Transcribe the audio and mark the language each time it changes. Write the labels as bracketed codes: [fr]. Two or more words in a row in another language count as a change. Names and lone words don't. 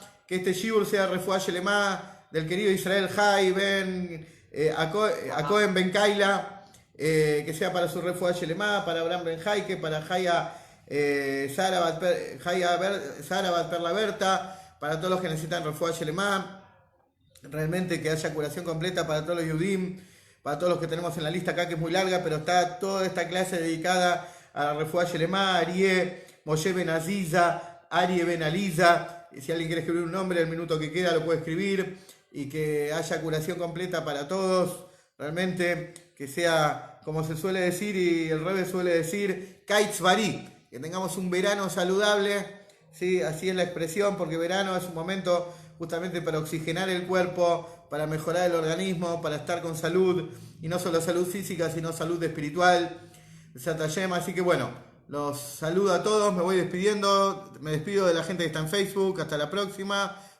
[es] Que este Shiur sea [he] Refuah Shelemá [es] del querido Israel Jai Ben Acohen Ben Kaila, que sea para su [he] refuah Shelema, [es] para Abraham Ben Jaike, para Jaya Sarabat Perla Berta, para todos los que necesitan [he] refuah Shelema, [es] realmente que haya curación completa para todos los Yudim, para todos los que tenemos en la lista acá, que es muy larga, pero está toda esta clase dedicada a la [he] refuah Shelema, [es] Arié, Moshe Ben Aziza, Arie Ben Aliza. Si alguien quiere escribir un nombre, el minuto que queda lo puede escribir, y que haya curación completa para todos, realmente que sea, como se suele decir y el Rebbe suele decir, [he] Kaitz Bari, [es] que tengamos un verano saludable, ¿sí? Así es la expresión, porque verano es un momento justamente para oxigenar el cuerpo, para mejorar el organismo, para estar con salud, y no solo salud física, sino salud espiritual, así que bueno, los saludo a todos, me voy despidiendo, me despido de la gente que está en Facebook, hasta la próxima.